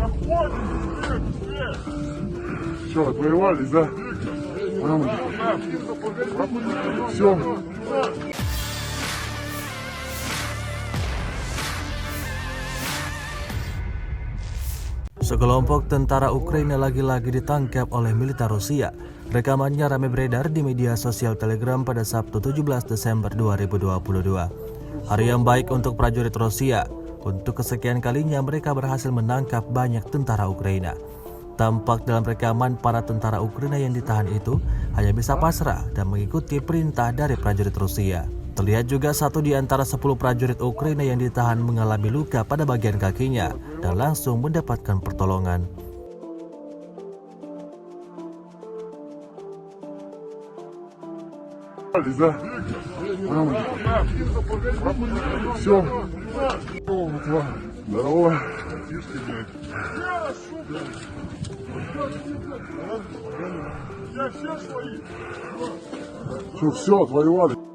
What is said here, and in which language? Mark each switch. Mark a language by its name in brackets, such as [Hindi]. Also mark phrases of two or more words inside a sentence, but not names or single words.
[Russian] Что, отвоевались, да? Все. [Indonesian] Sekelompok tentara Ukraina lagi-lagi ditangkap oleh militer Rusia. Rekamannya ramai beredar di media sosial Telegram pada Sabtu 17 Desember 2022. Hari yang baik untuk prajurit Rusia. Untuk kesekian kalinya mereka berhasil menangkap banyak tentara Ukraina. Tampak dalam rekaman para tentara Ukraina yang ditahan itu hanya bisa pasrah dan mengikuti perintah dari prajurit Rusia. Terlihat juga satu di antara 10 prajurit Ukraina yang ditahan mengalami luka pada bagian kakinya dan langsung mendapatkan pertolongan. [Russian] Все. Здорово. Что, все, отвоевали?